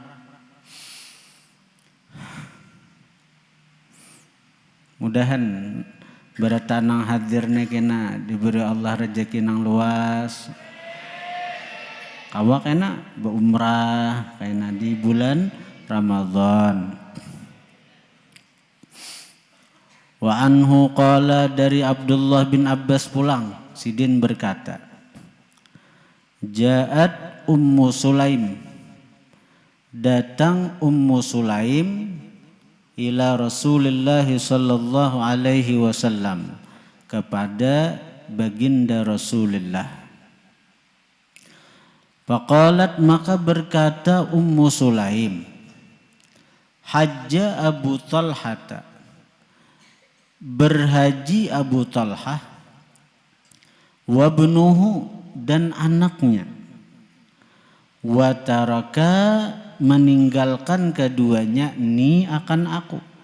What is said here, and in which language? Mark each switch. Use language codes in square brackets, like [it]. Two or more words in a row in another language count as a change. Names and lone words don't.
[bjn] Mudahan berata nang hadirnya kena diberi Allah rezeki nang luas. Kawa kena berumrah kena di bulan Ramadan. [ar] وعنه قال, [bjn] dari Abdullah bin Abbas pulang, sidin berkata, [ar] جاءت أم سليم, [bjn] datang Ummu Sulaim [ar] إلى رسول الله صلى الله عليه وسلم, [id] kepada baginda Rasulullah. [bjn] Faqalat, maka berkata Ummu Sulaim, [ar] حج أبو طلحة, [bjn] berhaji Abu Talhah, wabnuhu, dan anaknya, [ar] وترك, [bjn] meninggalkan keduanya, ni akan aku.